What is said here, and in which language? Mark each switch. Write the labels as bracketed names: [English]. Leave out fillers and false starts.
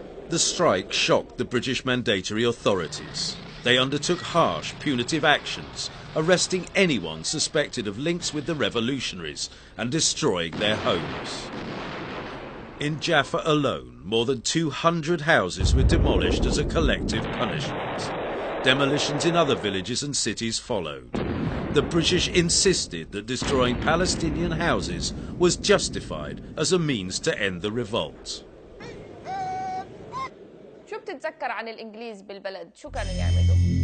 [English] The strike shocked the British mandatory authorities. They undertook harsh, punitive actions, arresting anyone suspected of links with the revolutionaries and destroying their homes. In Jaffa alone, more than 200 houses were demolished as a collective punishment. Demolitions in other villages and cities followed. The British insisted that destroying Palestinian houses was justified as a means to end the revolt. [Arabic] تتذكر عن الإنجليز بالبلد شو كانوا يعملوا؟